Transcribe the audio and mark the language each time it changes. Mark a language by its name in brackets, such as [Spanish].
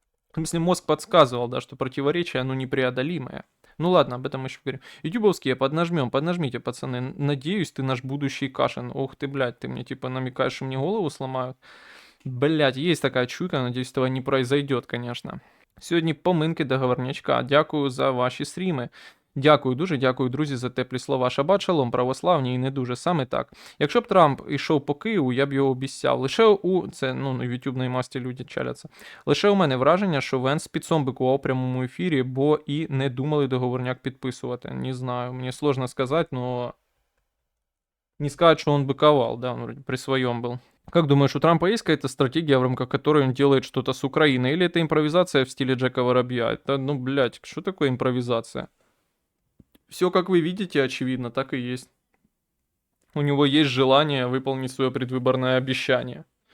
[Russian] В смысле, мозг подсказывал, да, что противоречие, оно непреодолимое. Ну ладно, об этом еще поговорим. Ютубовские, поднажмите, пацаны. Надеюсь, ты наш будущий Кашин. Ох ты, блядь, ты мне типа намекаешь, что мне голову сломают? Блядь, есть такая чуйка, надеюсь, этого не произойдет, конечно. [Ukrainian] Сьогодні поминки договорнячка. Дякую за ваші стріми. Дякую дуже, дякую, друзі, за теплі слова. Шабат шалом, православні і не дуже, саме так. Якщо б Трамп йшов по Києву, я б його обіцяв. Лише у... Це, ну, на ютубній масті люди чаляться. Лише у мене враження, що Венс підсом бикував у прямому ефірі, бо і не думали договорняк підписувати. Не знаю, мені сложно сказати, но... [Russian] Не сказать, что он быковал, да, он вроде при своем был. Как думаешь, у Трампа есть какая-то стратегия, в рамках которой он делает что-то с Украиной? Или это импровизация в стиле Джека Воробья? Это, ну, блядь, что такое импровизация? Все, как вы видите, очевидно, так и есть. У него есть желание выполнить свое предвыборное обещание.